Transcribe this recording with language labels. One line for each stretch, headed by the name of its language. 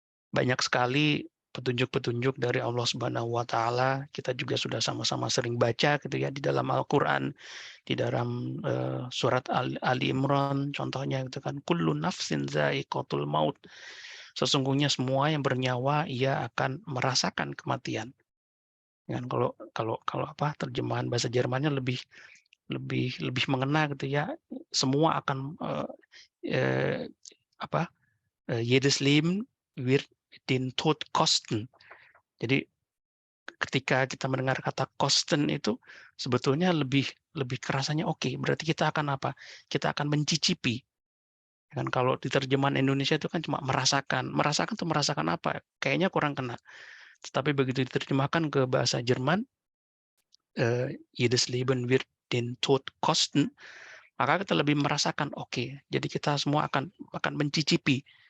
Indonesian: Banyak sekali petunjuk-petunjuk dari Allah Subhanahu wa taala, kita juga sudah sama-sama sering baca gitu ya di dalam Al-Qur'an, di dalam surat Ali Imran contohnya gitu kan,
Arabic: kullu nafsin za'iqatul maut.
Indonesian: Sesungguhnya semua yang bernyawa ia akan merasakan kematian. Kan kalau apa terjemahan bahasa Jermannya lebih lebih lebih mengena gitu ya. Semua akan eh, apa
German: jedes Leben wird den Tod kosten.
Indonesian: Jadi ketika kita mendengar kata kosten itu sebetulnya lebih lebih kerasanya oke, berarti kita akan apa? Kita akan mencicipi. Kan kalau di terjemahan Indonesia itu kan cuma merasakan. Merasakan tuh merasakan apa? Kayaknya kurang kena. Tetapi begitu diterjemahkan ke bahasa Jerman,
German: jedes Leben wird den Tod kosten,
Indonesian: maka kita lebih merasakan, oke, jadi kita semua akan mencicipi.